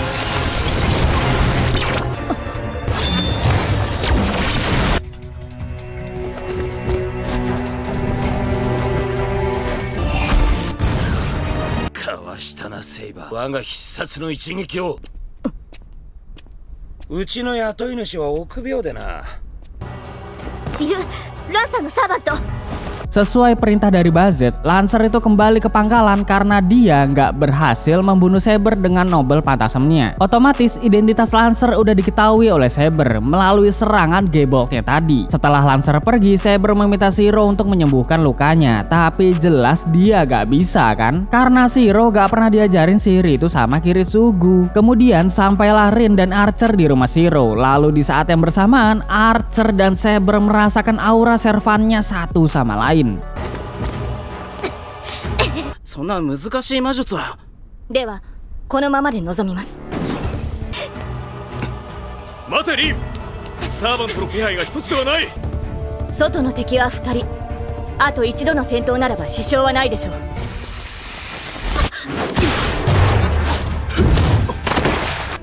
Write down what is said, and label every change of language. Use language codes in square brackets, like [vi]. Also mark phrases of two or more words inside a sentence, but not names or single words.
[ja] かわしたなセイバー、我が必殺の一撃を。うちの雇い主は臆病でな。いる、ランさんのサーバント。 [id] Sesuai perintah dari Bazet, Lancer itu kembali ke pangkalan karena dia nggak berhasil membunuh Saber dengan [en] Noble Phantasmnya. [id] Otomatis identitas Lancer udah diketahui oleh Saber melalui serangan Geboltnya tadi. Setelah Lancer pergi, Saber meminta Shiro untuk menyembuhkan lukanya, tapi jelas dia nggak bisa kan? Karena Shiro nggak pernah diajarin sihir itu sama Kiritsugu. Kemudian sampailah Rin dan Archer di rumah Shiro. Lalu di saat yang bersamaan, Archer dan Saber merasakan aura servannya satu sama lain. [ja] そんな難しい魔術は。ではこのままで臨みます。待てリン、サーバントの気配が一つではない。外の敵は2人、あと一度の戦闘ならば支障はないでしょう。